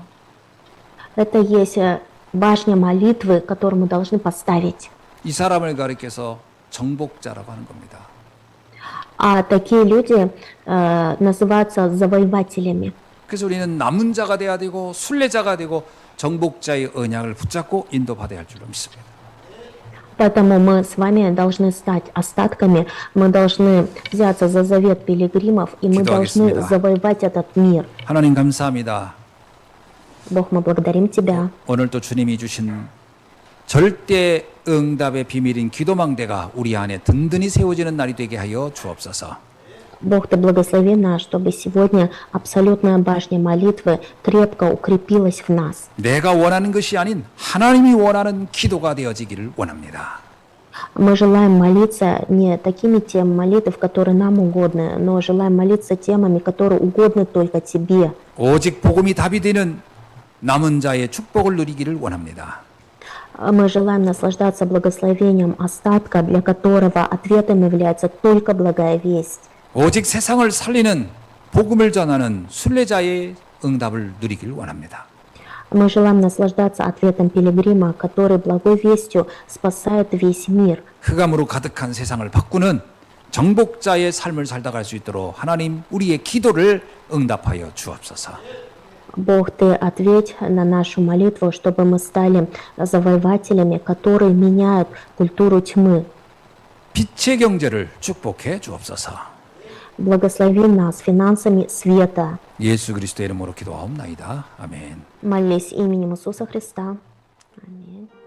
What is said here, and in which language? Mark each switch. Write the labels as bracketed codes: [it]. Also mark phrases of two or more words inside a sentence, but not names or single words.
[ru] Это есть башня молитвы, которую мы должны поставить. [ko] 이 사람을 가리켜서 정복자라고 하는 겁니다. [ru] А такие люди называются завоевателями. [ko] 그래서 우리는 남은 자가 돼야 되고 순례자가 되고 정복자의 언약을 붙잡고 인도받아야 할 줄로 믿습니다. [ru] Поэтому мы с вами должны стать остатками, мы должны взяться за завет пилигримов, и мы должны [ko] 기도하겠습니다. [ru] завоевать этот мир. [ko] 하나님 감사합니다. [ru] Бог, мы благодарим Тебя. [ko] 오늘 또 주님이 주신 절대 응답의 비밀인 기도망대가 우리 안에 든든히 세워지는 날이 되게 하여 주옵소서. [ru] Бог, Ты благослови нас, чтобы сегодня абсолютная башня молитвы крепко укрепилась в нас. [ko] 내가 원하는 것이 아닌 하나님이 원하는 기도가 되어지기를 원합니다. [ru] Мы желаем молиться не такими темами молитв, которые нам угодны, но желаем молиться темами, которые угодны только Тебе. [ko] 오직 복음이 답이 되는 남은 자의 축복을 누리기를 원합니다. [ru] Мы желаем наслаждаться благословением остатка, для которого ответом является только благая весть. [ko] 오직 세상을 살리는 복음을 전하는 순례자의 응답을 누리기를 원합니다. [ru] Мы желаем наслаждаться ответом пилигрима, который благой вестью спасает весь мир. [ko] 흑암으로 가득한 세상을 바꾸는 정복자의 삶을 살다 갈 수 있도록 하나님 우리의 기도를 응답하여 주옵소서. [ru] Бог, Ты ответь на нашу молитву, чтобы мы стали завоевателями, которые меняют культуру тьмы. [ko] 빛의 경제를 축복해 주옵소서. [ru] Благослови нас финансами света. [ko] 예수 그리스도의 이름으로 기도하옵나이다. 아멘. [ru] Молись именем Иисуса Христа. Аминь.